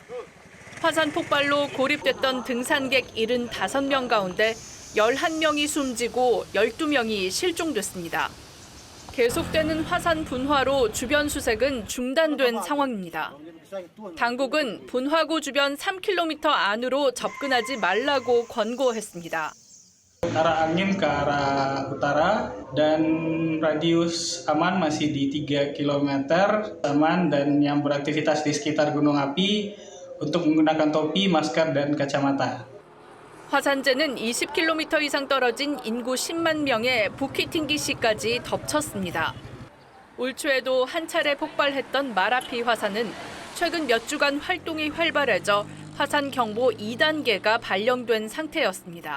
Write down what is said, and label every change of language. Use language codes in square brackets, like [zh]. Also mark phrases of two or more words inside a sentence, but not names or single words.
[ko] 화산 폭발로 고립됐던 등산객 75명 가운데 11명이 숨지고 12명이 실종됐습니다. 계속되는 화산 분화로 주변 수색은 중단된 상황입니다. 당국은 분화구 주변 3km 안으로 접근하지 말라고 권고했습니다. [id] Arah angin ke arah utara dan radius aman masih di 3 km aman dan yang beraktivitas di sekitar gunung api untuk menggunakan topi, masker dan kacamata. [ko] 화산재는 20km 이상 떨어진 인구 10만 명의 부키팅기시까지 덮쳤습니다. 올 초에도 한 차례 폭발했던 마라피 화산은 최근 몇 주간 활동이 활발해져 화산 경보 2단계가 발령된 상태였습니다.